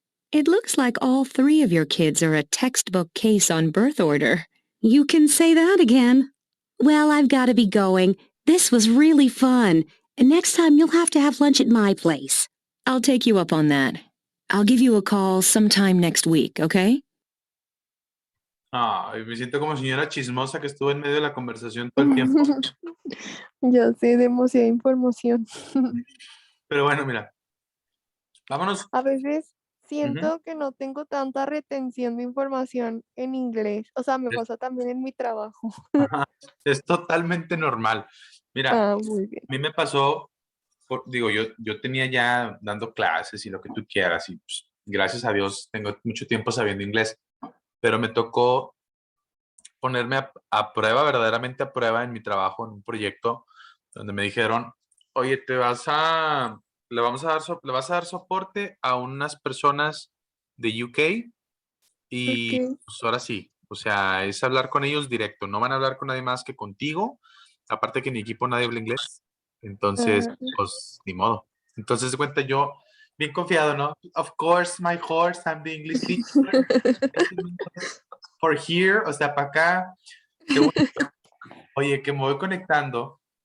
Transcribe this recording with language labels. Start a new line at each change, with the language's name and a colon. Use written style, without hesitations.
English: It looks like all three of your kids are a textbook case on birth order. You can say that again. Well, I've got to be going. This was really fun. And next time you'll have to have lunch at my place. I'll take you up on that. I'll give you a call sometime next week, okay?
Spanish: Ay, me siento como señora chismosa que estuvo en medio de la conversación todo el tiempo. Ya sé, demasiada información. Pero bueno, mira, vámonos. A veces Ujú. siento que no tengo tanta retención de información en inglés. O sea, me Es, pasa también en mi trabajo. ajá, es totalmente normal. Mira, Ah, muy bien. a mí me pasó, digo, yo tenía ya dando clases y lo que tú quieras, y pues, gracias a Dios tengo mucho tiempo sabiendo inglés, pero me tocó ponerme a prueba, verdaderamente a prueba en mi trabajo, en un proyecto donde me dijeron, oye, le vas a dar soporte a unas personas de UK y Ok. pues ahora sí, o sea, es hablar con ellos directo, no van a hablar con nadie más que contigo, aparte que en mi equipo nadie habla inglés, entonces, Ah, pues, ni modo. Entonces, de cuenta yo, bien confiado, ¿no?
English: Of course, my horse, I'm the English teacher. For here,
Spanish: o sea, para acá. Qué bueno. Oye, que me voy conectando.